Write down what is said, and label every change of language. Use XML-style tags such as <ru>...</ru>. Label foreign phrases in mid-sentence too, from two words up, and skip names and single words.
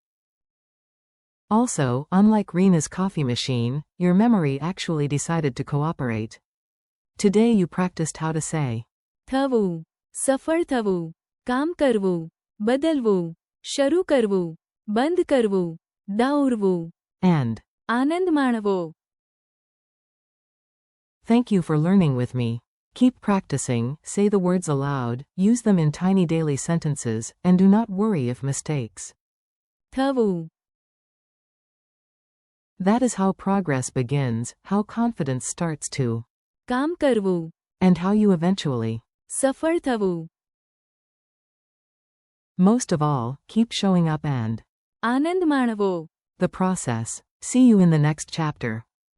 <en>Also, unlike Rena's coffee machine, your memory actually decided to cooperate. Today you practiced how to say.</en> <gu>થવું. સફળ થવું. કામ કરવું. બદલવું. શરૂ કરવું. બંધ કરવું. ડાઉરવું.</gu> <en>And.</en> <gu>આનંદ માણવો.</gu> <en>Thank you for learning with me. Keep practicing, say the words aloud, use them in tiny daily sentences, and do not worry if mistakes.</en> <gu>થવું.</gu> <en>That is how progress begins, how confidence starts to.</en> <gu>કામ કરવું.</gu> <en>And how you eventually.</en> <gu>સફળ થવું.</gu> <en>Most of all, keep showing up and.</en> <gu>આનંદ માણવો.</gu> <en>The process. See you in the next chapter.</en>